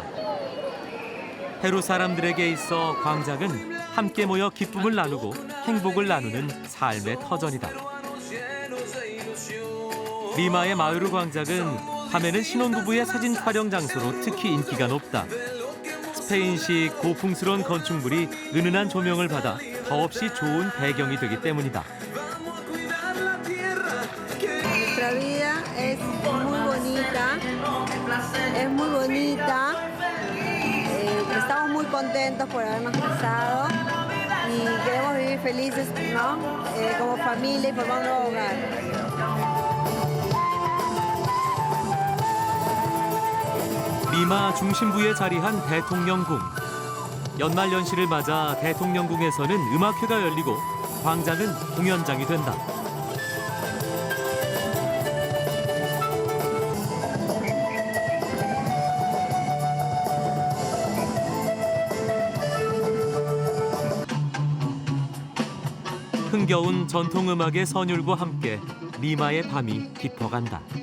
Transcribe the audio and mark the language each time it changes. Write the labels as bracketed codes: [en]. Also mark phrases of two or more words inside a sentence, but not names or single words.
[ko] 페루 사람들에게 있어 광장은 함께 모여 기쁨을 나누고 행복을 나누는 삶의 터전이다. 리마의 마요르 광장은 밤에는 신혼부부의 사진 촬영 장소로 특히 인기가 높다. 스페인식 고풍스러운 건축물이 은은한 조명을 받아 더없이 좋은 배경이 되기 때문이다. [es] Nuestra vida es muy bonita, es muy bonita. Estamos muy contentos por habernos casado y queremos vivir felices, ¿no? Como familia y formar un nuevo hogar. [ko] 리마 중심부에 자리한 대통령궁. 연말연시를 맞아 대통령궁에서는 음악회가 열리고 광장은 공연장이 된다. 흥겨운 전통음악의 선율과 함께 리마의 밤이 깊어간다.